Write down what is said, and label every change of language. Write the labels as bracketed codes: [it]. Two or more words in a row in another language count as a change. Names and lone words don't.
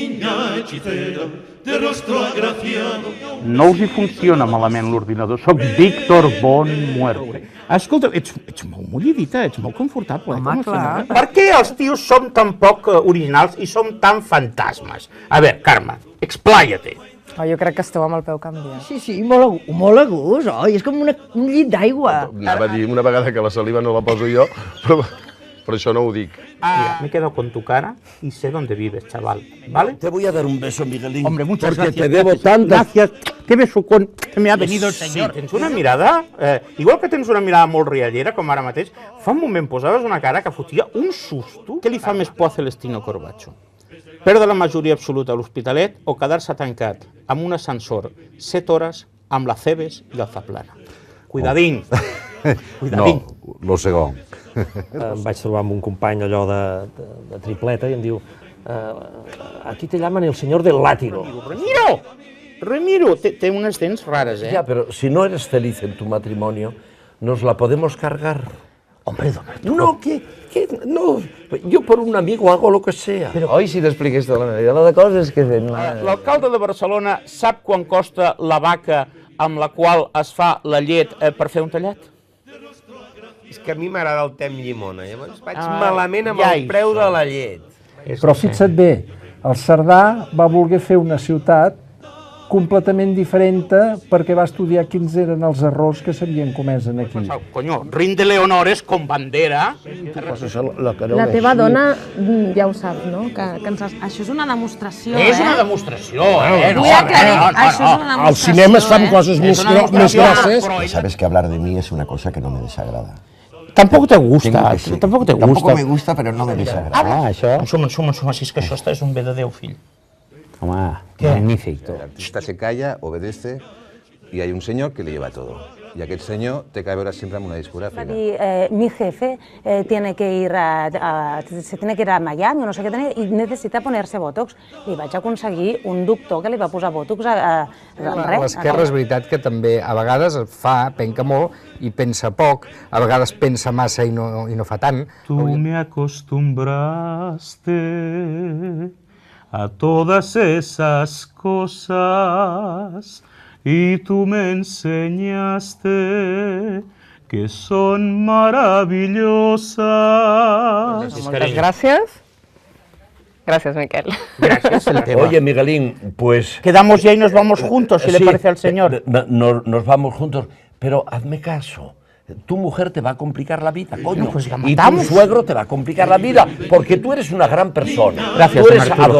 [es] morena hechicera, de rostro agraciado. [ca] No us hi funciona malament l'ordinador. Soc Víctor Bon Muerte. Escolta, ets molt mullidita, ets molt confortable. Home, clar. Per què els tios som tan poc originals i som tan fantasmes? A veure, Carme, explàia-te. Oh, jo crec que esteu amb el peu canviat. Sí, molt a gust, oi? És com un llit d'aigua. Anava a dir una vegada que la saliva no la poso jo, però això no ho dic. [es] Mira, me quedo con tu cara y sé dónde vives, chaval, ¿vale? Te voy a dar un beso, Miguelín. Hombre, muchas porque gracias. te debo tantas. Gracias. Qué besucón que me ha venido el senyor. [ca] Sí, tens una mirada, igual que tens una mirada molt riallera, com ara mateix, fa un moment posaves una cara que fotia un susto. Què li fa més por a Celestino Corbacho? Perdre la majoria absoluta a l'Hospitalet o quedar-se tancat amb un ascensor 7 hores amb la Cebes i el Zaplana? [es] Cuidadín. Cuidadín. [ca] No, lo segon. Em vaig trobar amb un company allò de tripleta i em diu [es] aquí te llaman el señor del látigo. [ca] Remiro, té unes dents rares, [es] Ya, pero si no eres feliz en tu matrimonio, nos la podemos cargar. Hombre, don Arturo. No, no, yo por un amigo hago lo que sea. [ca] Però oi, si t'expliqués tota la meva de coses que fem. L'alcalde de Barcelona sap quan costa la vaca amb la qual es fa la llet per fer un tallat? És que a mi m'agrada el te amb llimona, llavors vaig malament amb el preu de la llet. Però fixa't bé, el Cerdà va voler fer una ciutat completament diferent perquè va estudiar quins eren els errors que s'havien comès aquí. [es] Coño, rinde-le honores con bandera. [ca] La teva dona ja ho sap, no? Això és una demostració, És una demostració, Vull aclarir, això és una demostració. Al cinema es fan coses més grosses. [es] Sabes que hablar de mí es una cosa que no me desagrada. Tampoco te gusta, Tampoco me gusta, pero no me desagrada. [ca] Això... Ensuma, si és que això és un bé de Déu, fill. Home, magnífic. [es] El artista se calla, obedece y hay un señor que le lleva todo. Y aquel señor [ca] té que veure sempre amb una discogràfica. [es] Mi jefe se tiene que ir a Miami o no sé [ca] què tenir i necessita [es] ponerse Botox. [ca] I vaig aconseguir un doctor que li va posar Botox a res. L'esquerra és veritat que també a vegades penca molt i pensa poc, a vegades pensa massa i no fa tant. [es] Tu me acostumbraste a todas esas cosas y tú me enseñaste que son maravillosas. [ca] Moltes gràcies. Gràcies, Miquel. [es] Gracias, el tema. Oye, Miguelín, pues... Quedamos ya y nos vamos juntos, si le parece al señor. Nos vamos juntos, pero hazme caso. Tu mujer te va a complicar la vida, coño. Pues la y tu matamos. suegro te va a complicar la vida, porque tú eres una gran persona. Gracias, tú eres don Arturo.